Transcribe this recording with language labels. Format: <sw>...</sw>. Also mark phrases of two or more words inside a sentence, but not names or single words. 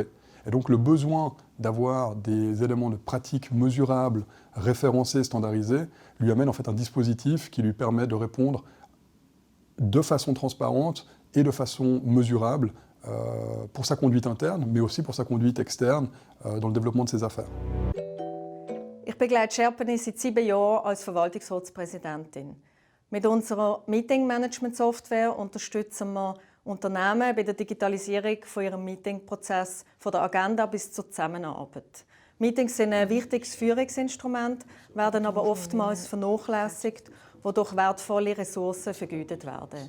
<fr>Et donc le besoin d'avoir des éléments de pratique mesurables, référencés, standardisés, lui amène en fait un dispositif qui lui permet de répondre de façon transparente et de façon mesurable pour sa conduite interne, mais aussi pour sa conduite externe dans le développement de ses affaires.</fr> <de>Ich begleite Sherpany seit 7 Jahren als Verwaltungsratspräsidentin. Mit unserer Meeting-Management-Software unterstützen wir Unternehmen bei der Digitalisierung von ihrem Meetingprozess, von der Agenda bis zur Zusammenarbeit. Meetings sind ein wichtiges Führungsinstrument, werden aber oftmals vernachlässigt, wodurch wertvolle Ressourcen vergeudet werden.</de>